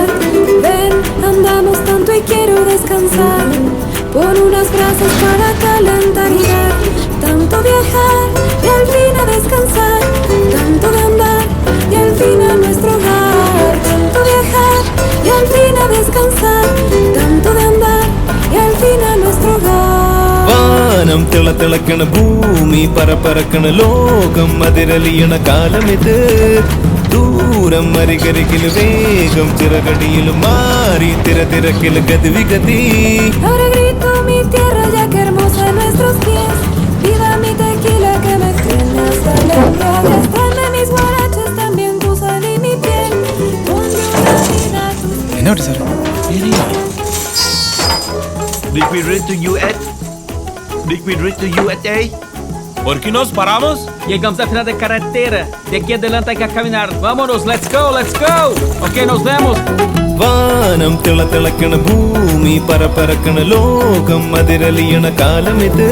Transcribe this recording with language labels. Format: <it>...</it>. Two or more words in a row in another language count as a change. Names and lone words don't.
<es>Ven, andamos tanto y quiero descansar, pon unas brasas para calentar y dar. Tanto viajar y al fin a descansar, tanto de andar y al fin a nuestro hogar. Tanto viajar y al fin a descansar, tanto de andar y al fin a nuestro hogar.</es> <ml>വാനം തിളതിളക്കണ ഭൂമി പറപ്പറക്കണ ലോകം അതിരലിയണ കാലമിത്. ദൂരം അരികരികില് വേഗം ചിറകടിയിലും മാറി തിരക്കില് ഗതിവിഗതി.</ml> <es>Ahora grito mi tierra ya que hermosa en nuestros pies. Viva mi tequila que me tiene hasta la embriaguez. Tráeme mis guaraches, también tu sal y mi piel. Ponle una vida a tus pies.</es> <ml>എന്നോട്ട് സാർ</ml> <en>Did we reach to US? Did we reach to USA?</en> <es>¿Por qué nos paramos? Llegamos al final de carretera. De aquí adelante hay que caminar. Vámonos,</es> <en>let's go, let's go.</en> <es>Ok, nos vemos.</es> <ml>വാനം തിളതിളക്കണ ഭൂമി പറപ്പറക്കണ ലോകം അതിരലിയണ കാലമിത്.</ml>